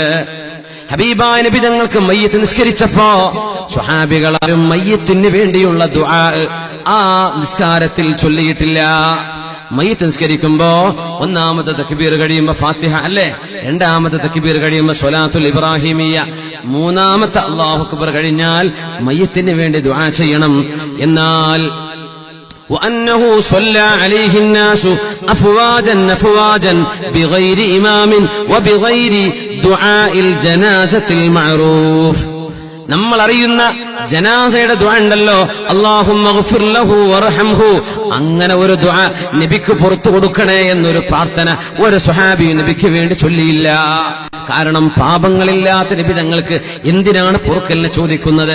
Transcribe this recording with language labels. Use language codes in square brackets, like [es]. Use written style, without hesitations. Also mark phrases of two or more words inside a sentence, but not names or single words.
[ml] ഹബീബായ നബിതങ്ങൾക്ക് മയ്യത്ത് നിസ്കരിച്ചപ്പോ സ്വഹാബികളാരും മയ്യത്തിന് വേണ്ടിയുള്ള ദുആ ആ നിസ്കാരത്തിൽ ചൊല്ലിയിട്ടില്ല. മയ്യത്ത് നിസ്കരിക്കുമ്പോ 1ാമത്തെ തക്ബീർ കഴിയുമ്പോ ഫാത്തിഹ അല്ലേ, 2ാമത്തെ തക്ബീർ കഴിയുമ്പോ [ar] الصلاة الإبراهيمية, [ml] 3ാമത്തെ [ar] الله أكبر [ml] കഴിഞ്ഞാൽ മയ്യത്തിന് വേണ്ടി ദുആ ചെയ്യണം. എന്നാൽ [ar] وأنه صلى عليه الناس أفواجا أفواجا بغير إمام وبغير دعاء الجنازة المعروف. [ml] നമ്മൾ അറിയുന്ന ജനാസയുടെ ദുആ ഉണ്ടല്ലോ, [ar] اللهم اغفر له وارحمه, [ml] അങ്ങനെ ഒരു ദുആ നബിക്ക് പുറത്തു കൊടുക്കണേ എന്നൊരു പ്രാർത്ഥന ഒരു സ്വഹാബി നബിക്ക് വേണ്ടി ചൊല്ലിയില്ല. കാരണം പാപങ്ങളില്ലാത്ത നബി തങ്ങൾക്ക് എന്തിനാണ് പൊറുക്കലിനെ ചോദിക്കുന്നത്?